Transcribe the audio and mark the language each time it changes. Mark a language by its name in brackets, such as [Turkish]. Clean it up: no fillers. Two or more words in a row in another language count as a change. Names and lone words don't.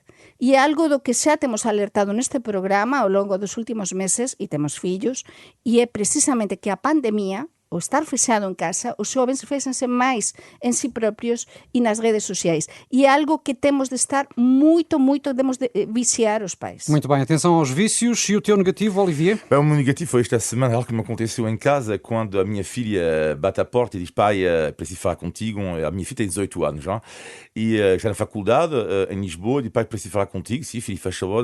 [Galician] E é algo do que xa temos alertado neste programa ao longo dos últimos meses, e temos fillos, e é precisamente que a pandemia, o estar fechado en casa, os xovens fexense máis en si propios e nas redes sociais. E é algo que temos de estar moito, temos de viciar os pais. [Portuguese] Muito bem, atenção aos vícios. E o teu negativo, Olivier? O meu negativo foi esta semana, algo que me aconteceu em casa, quando a minha filha bate a porta e diz: pai, preciso falar contigo. A minha filha tem 18 anos já, e está na faculdade em Lisboa, e pai, preciso falar contigo. Sim, filho, faz favor.